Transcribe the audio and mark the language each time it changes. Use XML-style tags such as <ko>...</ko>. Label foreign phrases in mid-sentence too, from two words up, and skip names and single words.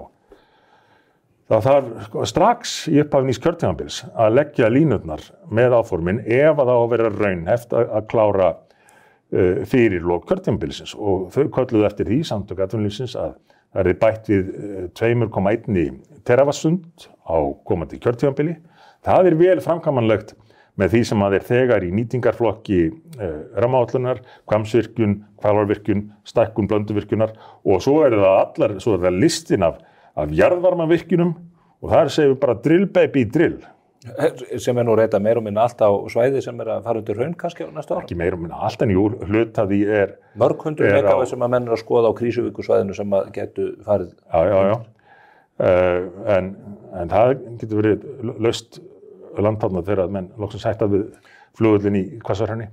<is>Það þarf strax í upphafi nýs kjörtímabils að leggja línurnar með áformin ef að það á að vera raunhæft að klára fyrir lok kjörtímabilsins og þau kölluðu eftir því samtök atvinnulífsins að það er bætt við 2,1 teravattsstund á komandi kjörtímabili. Það er vel framkvæmanlegt með því sem að er þegar í nýtingarflokki rammaáætlunar, Hvammsvirkjun, Hvalárvirkjun, stækkun Blönduvirkjunar og svo er það listin af jarðvarmavirkjunum og þar segjum við bara</is> <en>drill baby drill.</en> <is>Sem nú reyta meir og minna allt á svæði sem að fara undir hraun kannski á næsta ára? Ekki meir og minna allt en jú, hluta því mörg 100 megavött sem að menn að skoða á Krísuvíkursvæðinu sem að getur farið. Já. En það getur verið laust landtána þegar að menn loksins hætta við flugvöllin í Hvassahrauni.</is>